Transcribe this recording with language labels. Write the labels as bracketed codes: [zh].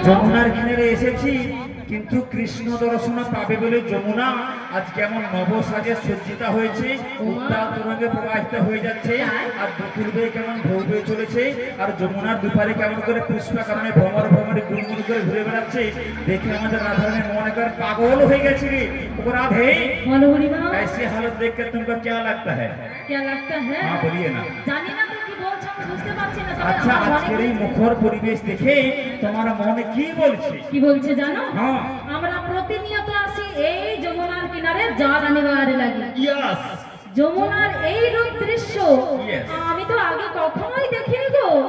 [bn] যমুনার কিনারে এসেছি, কিন্তু কৃষ্ণ দর্শন পাবে বলে যমুনা আজ কেমন নব সাজে সজ্জিতা হয়েছে, উত্তাল তরঙ্গে প্রবাহিত হয়ে যাচ্ছে, আর পূর্বে কেমন ঢেউ বয়ে চলেছে, আর যমুনার দুপারে কেমন করে পুষ্পা কারণে ভ্রমর ভ্রমরে গুনগুন করে ঘুরে বেড়াচ্ছে। দেখে আমাদের রাধারানীর মনে করে পাগল হয়ে গেছে রে। ও রাধে, বলো বুড়িমা, [hi] ऐसी हालत देख कर तुमको क्या लगता है? क्या लगता है? हाँ बोलिए ना। [bn] জানি না তুমি কি বলছো, আমি বুঝতে পারছি না। তবে আচ্ছা, আমার মনে আজকের এই মুখর পরিবেশ দেখে তোমার মনে কি বলছে? কি বলছে জানো? হ্যাঁ। আমরা প্রতিনিয়ত আসি এই যমুনার কিনারে জল আনিবার লাগে। [en] Yes. [bn] যমুনার এই রূপ দৃশ্য [en] Yes. [bn] আমি তো আগে কখনোই দেখিনি গো।